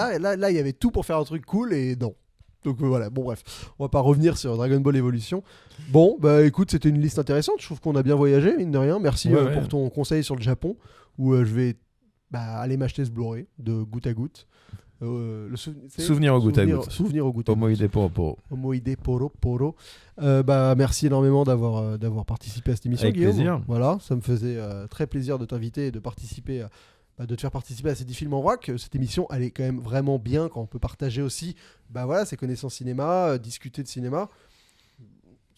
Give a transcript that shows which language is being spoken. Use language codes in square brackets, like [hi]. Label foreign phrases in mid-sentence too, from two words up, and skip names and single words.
[fr] Là, il y avait tout pour faire un truc cool et non. Donc voilà, bon bref, on va pas revenir sur Dragon Ball Evolution. Bon, écoute, c'était une liste intéressante, je trouve qu'on a bien voyagé, mine de rien. Merci pour ton conseil sur le Japon, où je vais aller m'acheter ce Blu-ray de Goutte à Goutte. Souvenir au goutte à goutte. Souvenir au goutte à goutte. Omoide poro poro. Omoide poro poro. Merci énormément d'avoir participé à cette émission, avec Guillaume. Plaisir. Voilà, ça me faisait très plaisir de t'inviter et de participer de te faire participer à ces 10 films en vrac. Cette émission, elle est quand même vraiment bien quand on peut partager aussi ses connaissances cinéma, discuter de cinéma.